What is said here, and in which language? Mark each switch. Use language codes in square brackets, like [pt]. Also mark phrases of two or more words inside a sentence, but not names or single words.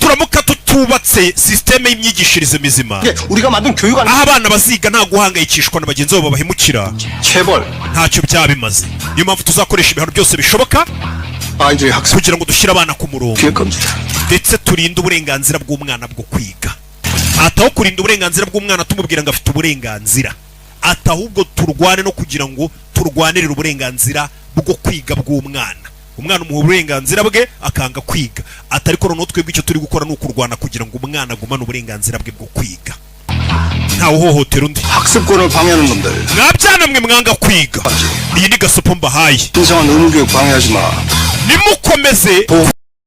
[rw] nituramuka tutubatse sisiteme y'imyigishirize mizima [ko] 게 우리가 만든 교육 [rw] aho abana baziga nta guhangayikishwa na bagenzi babo babahemukira [ko] 체벌 [rw] ntacyo byaba bimaze. niyo mpamvu tuzakoresha ibihano byose bishoboka [ko] 아이들의 학습 [rw] kugira ngo dushyire abana ku murongo [ko] 기회 겁니다. [rw] ndetse turinde uburenganzira bw'umwana bwo kwiga. ataho kurinda uburenganzira bw'umwana tumubwira ngo afite uburenganzira, atahubwo turwane no kugira ngo turwanirire uburenganzira bwo kwiga bw'umwana. umwana umuha uburenganzira bwe akanga kwiga. atari ko noneho twebwe icyo turi gukora ni ukurwana kugira ngo umwana agumane uburenganzira bwe bwo kwiga ntawe uhohotera undi. [ko] 학습권을 방해하는 놈들 [rw] mwabyana mwe mwanga kwiga iyi ni gasopo mbahaye. [ko] 신성한 의무교육 방해하지 마. [rw] nimukomeze